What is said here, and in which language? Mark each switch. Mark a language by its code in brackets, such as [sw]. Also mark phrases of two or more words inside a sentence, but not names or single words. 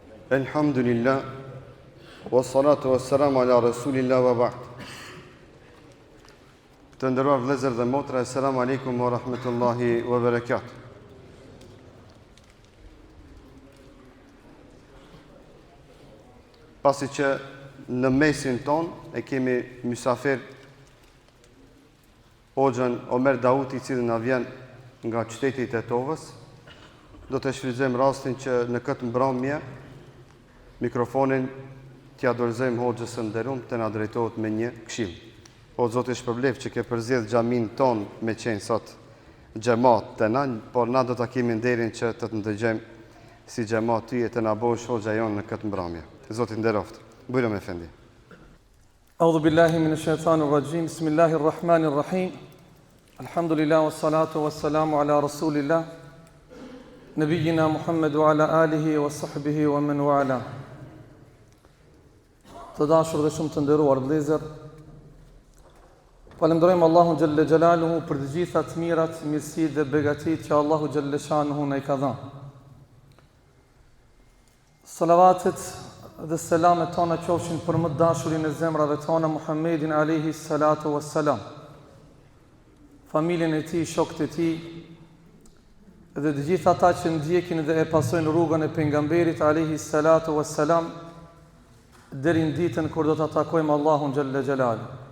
[ar] الحمد لله والصلاة والسلام على رسول الله وبعد. [sq] Të nderuar vëllezër dhe motra, [ar] السلام عليكم ورحمة الله وبركاته. [sq] Pasi që në mesin ton e kemi mysafir Hoxhën Omer Dauti, i cili na vjen nga qyteti i Tetovës, do të shfrytëzojmë rastin që në këtë mbrëmje mikrofonin t'ia dorëzojmë Hoxhës së nderuar të na drejtohet me një këshill. O Zoti shpërblef që ke përzgjedh xhamin ton me qenë sot xhamat të na, por na do ta kemi nderin që të ndëgjojmë si xhamat ty e të na bësh Hoxha jon në këtë mbrëmje. Zoti nderoft. Bujrom efendi. [ar] أعوذ بالله من الشيطان الرجيم. بسم الله الرحمن الرحيم. الحمد لله والصلاة والسلام على رسول الله. نبينا محمد وعلى آله وصحبه ومن والى. [sq] Të dashur dhe shumë të nderuar vëllezër, falenderojmë Allahun [ar] جل جلاله [sq] për të gjitha të mirat, mirësitë dhe begatitë që Allahu [ar] جل شأنه [sq] na i ka dhënë. Salavatet dhe selamet tona qofshin për më të dashurin e zemrave tona, Muhammedin [ar] عليه الصلاة والسلام, [sq] familjen e tij, shokët e tij, dhe të gjithë ata që ndjekin dhe e pasojnë rrugën e pejgamberit [ar] عليه الصلاة والسلام [sq] deri në ditën kur do ta takojmë Allahun [ar] جل جلال.